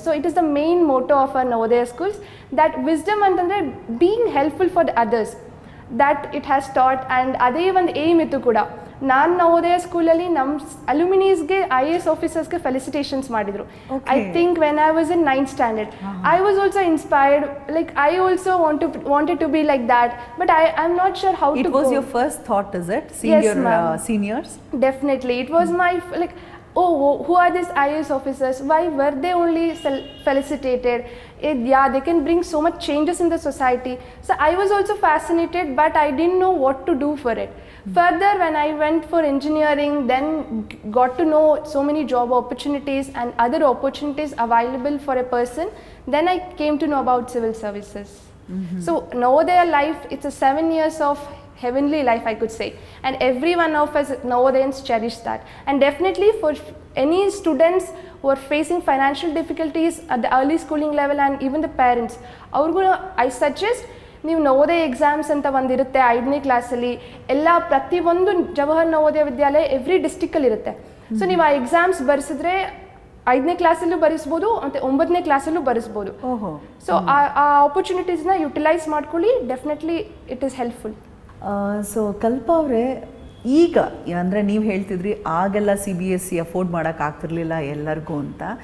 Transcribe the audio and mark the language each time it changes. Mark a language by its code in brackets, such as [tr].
[en] So it is the main motto of our Navodaya schools, that wisdom ಅಂತಂದರೆ being helpful for the others, that it has taught. [kn] And ಅದೇ ಒಂದು aim ಇತ್ತು ಕೂಡ. ನಾನು ನವೋದಯ ಸ್ಕೂಲಲ್ಲಿ ನಮ್ಮ ಅಲ್ಯುಮಿನೀಸ್ಗೆ IAS ಆಫೀಸರ್ಸ್ಗೆ ಫೆಲಿಸಿಟೇಷನ್ಸ್ ಮಾಡಿದರು. [en] I think when I was in 9th standard, I was also inspired. Like I also wanted to be like that, but I'm not sure how to go. It was your first thought, is it? Seniors? Definitely. It was my, like, oh, who are these IAS officers? Why were they only felicitated? Yeah, they can bring so much changes in the society. So I was also fascinated, but I didn't know what to do for it. Further, when I went for engineering, then got to know so many job opportunities and other opportunities available for a person, then I came to know about civil services. So Navodaya life, it's a 7 years of heavenly life, I could say, and every one of us Navodayans cherish that. And definitely for any students who are facing financial difficulties at the early schooling level, and even the parents, I suggest [kn] ನೀವು Navodaya exams ಅಂತ ಒಂದಿರುತ್ತೆ 5ನೇ ಕ್ಲಾಸಲ್ಲಿ. ಎಲ್ಲ ಪ್ರತಿಯೊಂದು Jawahar Navodaya Vidyalaya every ಡಿಸ್ಟಿಕಲ್ಲಿ ಇರುತ್ತೆ. So ನೀವು ಆ exams ಬರೆಸಿದ್ರೆ 5ನೇ ಕ್ಲಾಸಲ್ಲೂ ಬರೆಸ್ಬೋದು, ಮತ್ತು 9ನೇ ಕ್ಲಾಸಲ್ಲೂ ಬರೆಸ್ಬೋದು. ಸೊ ಆ ಆಪರ್ಚುನಿಟೀಸ್ನ ಯುಟಿಲೈಸ್ ಮಾಡ್ಕೊಳ್ಳಿ. [en] Definitely it is helpful. [kn] So ಕಲ್ಪ ಅವರೇ, ಈಗ ಅಂದರೆ ನೀವು ಹೇಳ್ತಿದ್ರಿ ಆಗೆಲ್ಲ CBSE ಅಫೋರ್ಡ್ ಮಾಡೋಕ್ಕಾಗ್ತಿರ್ಲಿಲ್ಲ ಎಲ್ಲರಿಗೂ ಅಂತ.